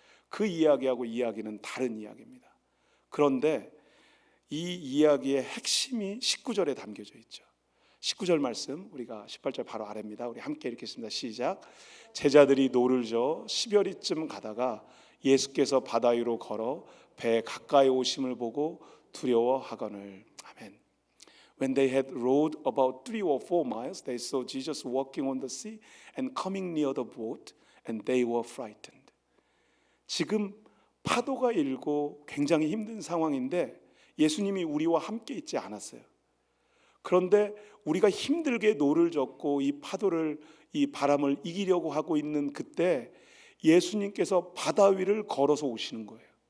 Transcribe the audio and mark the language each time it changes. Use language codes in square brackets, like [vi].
[ko] 그 이야기하고 이 이야기는 다른 이야기입니다. 그런데 이 이야기의 핵심이 19절에 담겨져 있죠. 19절 말씀 우리가 18절 바로 아래입니다. 우리 함께 읽겠습니다. 시작. 제자들이 노를 저 10여리쯤 가다가 예수께서 바다 위로 걸어 배 가까이 오심을 보고 두려워하거늘. 아멘. [en] When they had rowed about 3 or 4 miles, they saw Jesus walking on the sea and coming near the boat, and they were frightened. [ko] 지금 파도가 일고 굉장히 힘든 상황인데 예수님이 우리와 함께 있지 않았어요. 그런데 우리가 힘들게 노를 젓고 이 파도를, 이 바람을 이기려고 하고 있는 그때 예수님께서 바다 위를 걸어서 오시는 거예요.